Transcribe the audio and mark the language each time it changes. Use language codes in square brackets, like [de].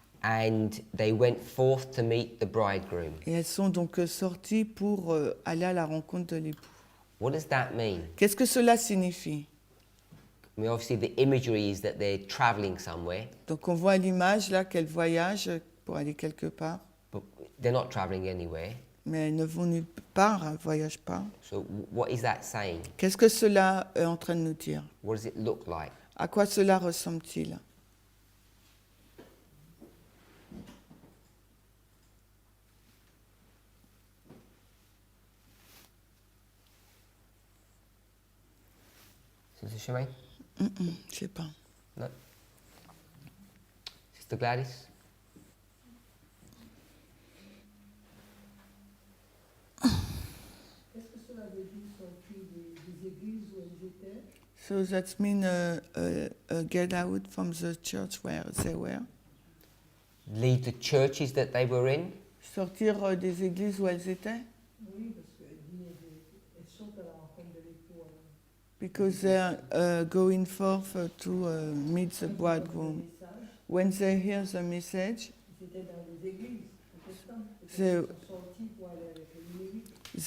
[en] And they went forth to meet the bridegroom. [fr] Et elles sont donc sorties pour aller à la rencontre de l'époux. [en] What does that mean? [fr] Qu'est-ce que cela signifie? [en] I mean, obviously the imagery is that they're traveling somewhere. [fr] Donc on voit l'image là qu'elles voyagent pour aller quelque part. [en] But they're not traveling anywhere. [fr] Mais elles ne vont nulle part, elles ne voyagent pas. [en] So what is that saying? [fr] Qu'est-ce que cela est en train de nous dire? [en] What does it look like? [fr] À quoi cela ressemble-t-il? [en] Sister Shemaine? [fr] Je ne sais pas. [en] No. Sister Gladys? [fr] Qu'est-ce que cela veut dire sortir des églises où elles étaient? [en] So that means get out from the church where they were. Leave the churches that they were in. [fr] Sortir des églises où elles étaient. Oui, parce qu'elle dit elles sont à la rencontre de l'époux. Alors. [en] Because they're going forth to meet the bridegroom. When they hear the message, [fr] Ils étaient dans les églises protestantes. [en] They- [fr] Ils sont sortis pour aller avec les lévites.